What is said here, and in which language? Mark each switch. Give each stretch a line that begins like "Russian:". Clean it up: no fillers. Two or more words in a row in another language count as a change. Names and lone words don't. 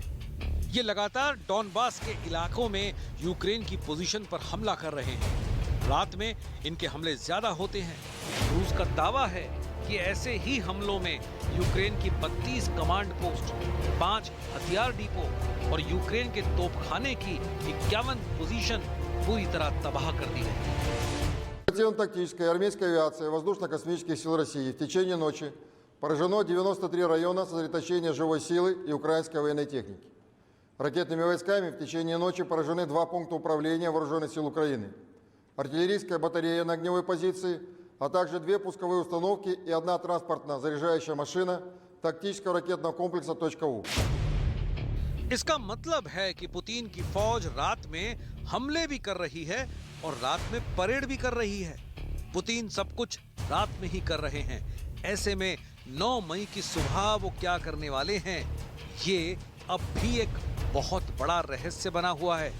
Hindi: ये लगातार डॉनबास के इलाकों में यूक्रेन की पोजीशन पर हमला कर रहे हैं। रात में इनके हमले ज्यादा होते हैं। रूस का दावा है कि ऐसे ही हमलों में यूक्रेन की 32
English: command post,
Hindi: 5 हथियार डिपो और यूक्रेन के तोपखाने की 51 पोजीशन पूरी तरह तबाह कर दी गई।
Russian: Оперативно-тактической и армейской авиации воздушно-космических сил России в течение ночи поражено 93 района сосредоточения живой силы и украинской военной техники. Ракетными войсками в течение ночи поражены 2 пункта управления вооруженных сил Украины, артиллерийская батарея на огневой позиции, а также 2 пусковые установки и 1 транспортно-заряжающая машина тактического ракетного комплекса .У.
Hindi: इसका मतलब है कि पुतिन की फौज रात में हमले भी कर रही है और रात में परेड भी कर रही है। पुतिन सब कुछ रात में ही कर रहे हैं। ऐसे में 9 मई की सुबह वो क्या करने वाले हैं, ये अब भी एक बहुत बड़ा रहस्य बना हुआ है।